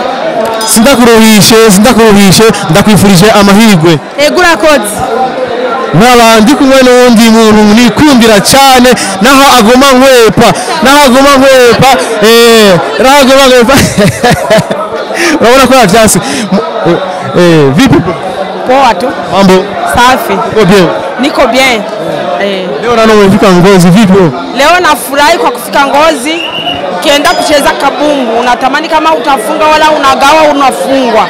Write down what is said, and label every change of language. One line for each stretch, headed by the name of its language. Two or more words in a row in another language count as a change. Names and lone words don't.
Rundi: Sindakuruhishe ndakwifurije amahirwe. Ego urakoze. Nk'abandi kumwe n'undi muntu nikundira cyane, naho agoma nkwepa urabona ko yavyasi.
Swahili: Vipi? Poa tu. Mambo? Safi. Uko bien? Niko bien. Leo naona umefika Ngozi, vipi? Leo nafurahi kwa kufika Ngozi. Ukienda kucheza kabumbu, unatamani kama utafunga wala unagawa unafungwa.